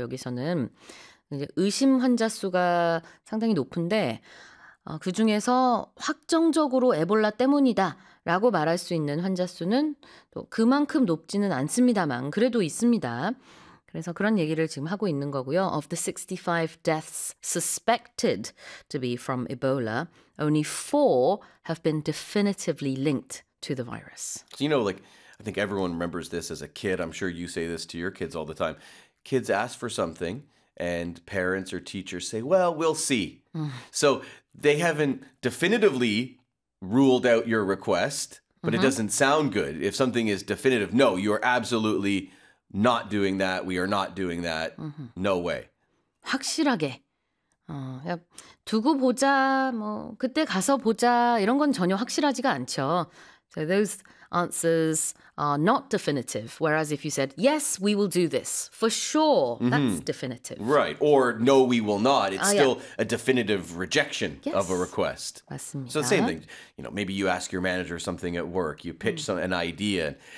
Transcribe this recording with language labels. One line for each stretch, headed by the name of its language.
Korean: 여기서는 이제 의심 환자 수가 상당히 높은데 그중에서 확정적으로 에볼라 때문이다라고 말할 수 있는 환자 수는 또 그만큼 높지는 않습니다만 그래도 있습니다. 그래서 그런 얘기를 지금 하고 있는 거고요.
English: Of the 65 deaths suspected to be from Ebola, only 4 have been definitively linked to the virus. So, you know, like, I think everyone remembers this as a kid. I'm sure you say this to your kids all the time. Kids ask for something and parents or teachers say, well, we'll see. So they haven't definitively ruled out your request, but it doesn't sound good. If something is definitive, no, you are absolutely not doing that. We are not doing that. No way.
Korean: 확실하게. 두고 보자, 뭐 그때 가서 보자 이런 건 전혀 확실하지가 않죠.
English: So those answers are not definitive. Whereas if you said, yes, we will do this for sure, that's definitive. Right. Or no, we will not. It's still a definitive rejection of a request.
Korean: 맞습니다.
English: So the same thing. You know, maybe you ask your manager something at work. You pitch an idea.